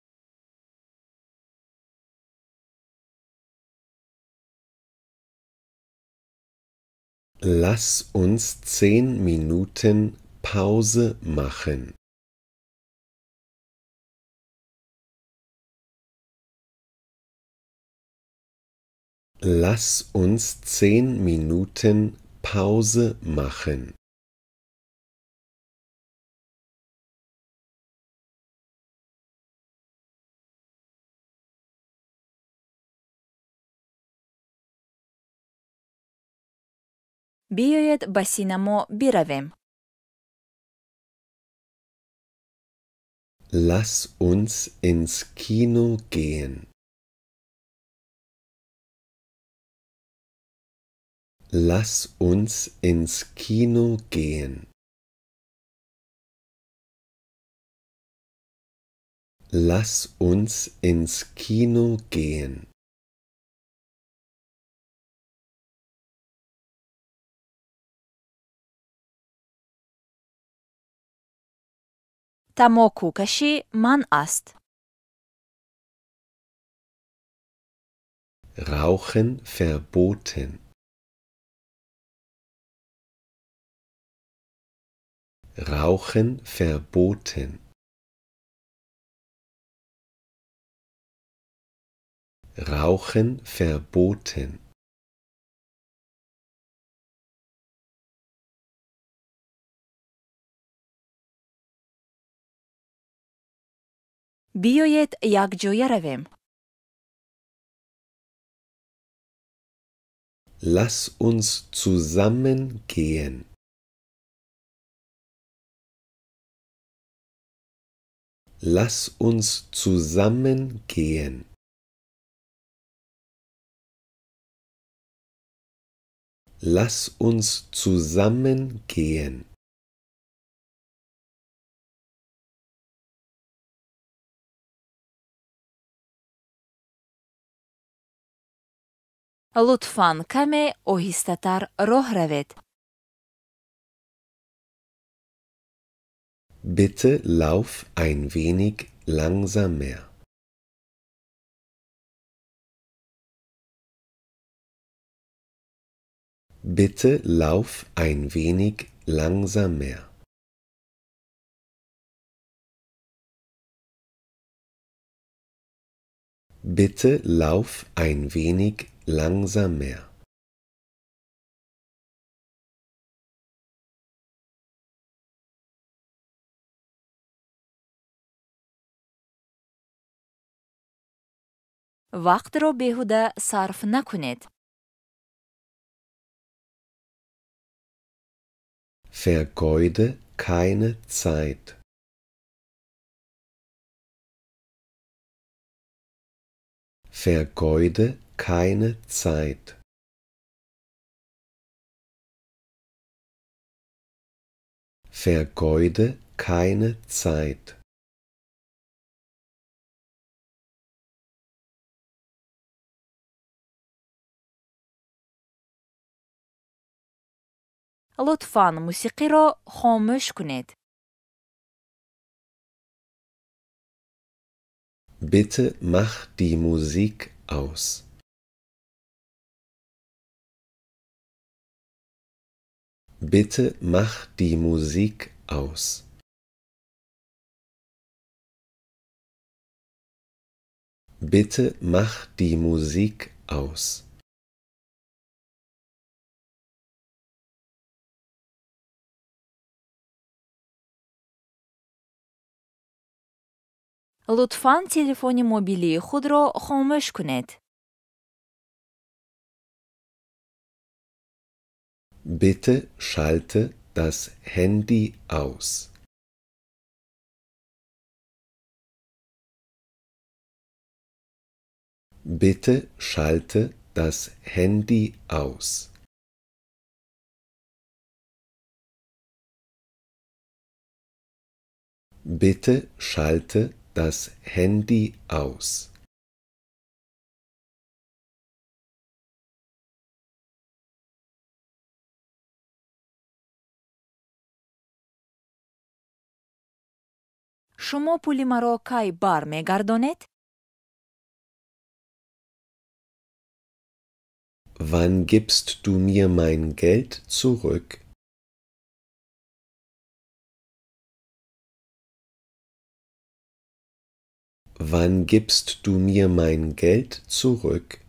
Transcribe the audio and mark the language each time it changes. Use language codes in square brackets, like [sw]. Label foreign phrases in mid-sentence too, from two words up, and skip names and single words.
[de] Lass uns 10 Minuten Pause machen. Lass uns 10 Minuten Pause machen. [fa] بیایید به سینما برویم. [de] Lass uns ins Kino gehen. Lass uns ins Kino gehen. Lass uns ins Kino gehen. [fa] تماکو کشی من است. [de] Rauchen verboten. Rauchen verboten. Rauchen verboten. [fa] بیایید یکجایی رویم. [de] Lass uns zusammen gehen. Lass uns zusammen gehen. Lass uns zusammen gehen. [fa] لطفاً کمی آهسته‌تر راه روید. [de] Bitte lauf ein wenig langsamer. Bitte lauf ein wenig langsamer. Bitte lauf ein wenig langsamer. [fa] وقت را بیهوده صرف نکنید. [de] Vergeude keine Zeit. Vergeude keine Zeit. Vergeude keine Zeit. [fa] لطفاً موسیقی را خاموش کنید. [de] Bitte mach die Musik aus. Bitte mach die Musik aus. Bitte mach die Musik aus. [fa] لطفاً تلفن موبیلی خود را خاموش کنید. [de] Bitte schalte das Handy aus. Bitte schalte das Handy aus. Bitte schalte das Handy aus. [fa] شما پول مرا کی بر میگردانید؟ [de] Wann gibst du mir mein Geld zurück? Wann gibst du mir mein Geld zurück?